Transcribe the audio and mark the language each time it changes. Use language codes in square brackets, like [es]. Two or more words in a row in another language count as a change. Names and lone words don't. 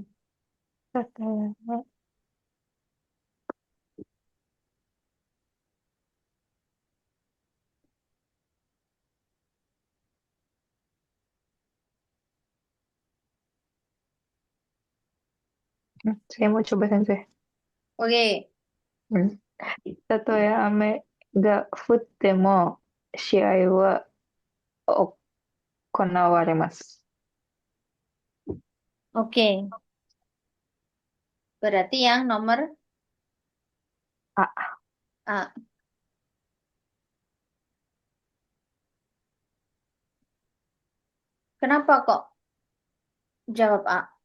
[id] Oke. Saya mau coba Sensei. Oke, Hmm. [ja] たとえ雨が降っても試合は行われます。 [id] oke. Berarti yang nomor あ、 A. Kenapa kok jawab A?